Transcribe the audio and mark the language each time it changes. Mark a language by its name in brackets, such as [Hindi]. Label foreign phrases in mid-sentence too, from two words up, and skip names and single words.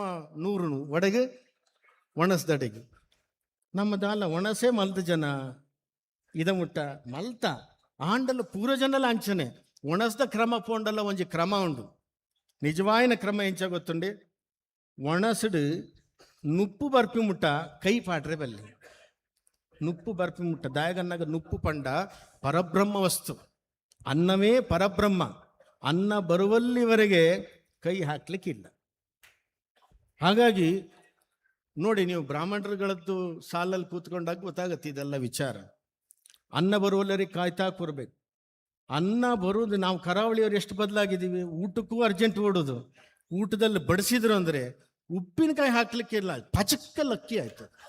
[Tulu] 100 ಒಡಗು ಒಣಸ್ದಡೆಗೆ ನಮ್ಮದಾಲ ಒಣಸೇ ಮಲ್ದ ಜನ ಇದ ಮುಟ್ಟ ಮಲ್ತ ಆಂಡಲ ಪೂರ ಜನಲ ಅಂಚನೆ ಒಣಸ್ದ ಕ್ರಮ ಪೋಂಡಲ್ಲ ಒಂಜಿ ಕ್ರಮ ಉಂಡು ನಿಜವಾಯಿನ ಕ್ರಮ ಎಂಚ ಗೊತ್ತುಂಡೆ ಒಣಸುಡು ನುಪ್ಪು ಬರ್ಪಿ ಮುಟ್ಟ ಕೈ ಪಾಟ್ರೆ ಬಲ್ಲಿ ನುಪ್ಪು ಬರ್ಪಿ ಮುಟ್ಟ ದಾಯಗನ್ನಾಗ ನುಪ್ಪು ಪಂಡ [Kannada] ಪರಬ್ರಹ್ಮ ವಸ್ತು ಅನ್ನವೇ ಪರಬ್ರಹ್ಮ ಅನ್ನ ಬರುವಲ್ಲಿವರೆಗೆ ಕೈ ಹಾಕ್ಲಿಕ್ಕಿಲ್ಲ ಹಾಗಾಗಿ ನೋಡಿ ನೀವು ಬ್ರಾಹ್ಮಣರುಗಳದ್ದು ಸಾಲಲ್ಲಿ ಕೂತ್ಕೊಂಡಾಗ ಗೊತ್ತಾಗತ್ತೆ ಇದೆಲ್ಲ ವಿಚಾರ ಅನ್ನ ಬರುವಲ್ಲರಿಗೆ ಕಾಯ್ತಾ ಕೂರ್ಬೇಕು ಅನ್ನ ಬರುವುದು ನಾವು ಕರಾವಳಿಯವರು ಎಷ್ಟು ಬದಲಾಗಿದ್ದೀವಿ ಊಟಕ್ಕೂ ಅರ್ಜೆಂಟ್ ಓಡೋದು ಊಟದಲ್ಲಿ ಬಡಿಸಿದ್ರು ಅಂದರೆ ಉಪ್ಪಿನಕಾಯಿ ಹಾಕ್ಲಿಕ್ಕಿಲ್ಲ ಪಚಕ್ಕಲ್ಲಿ ಅಕ್ಕಿ ಆಯ್ತು